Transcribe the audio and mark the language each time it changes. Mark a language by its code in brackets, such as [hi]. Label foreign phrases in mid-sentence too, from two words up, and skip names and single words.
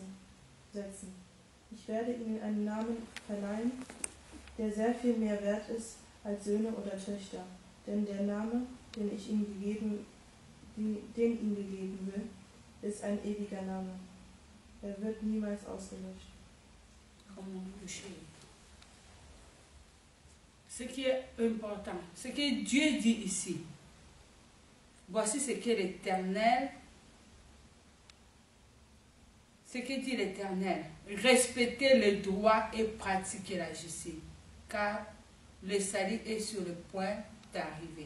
[de] Ich werde ihnen einen Namen verleihen, der sehr viel mehr wert ist als Söhne oder Töchter, denn der Name, den ihm gegeben will, ist ein ewiger Name. Er wird niemals ausgelöscht. [fr] Ce qui est important, ce que Dieu dit ici, voici ce que l'Éternel, ce que dit l'Éternel: respectez le droit et pratiquez la justice, car le salut est sur le point d'arriver.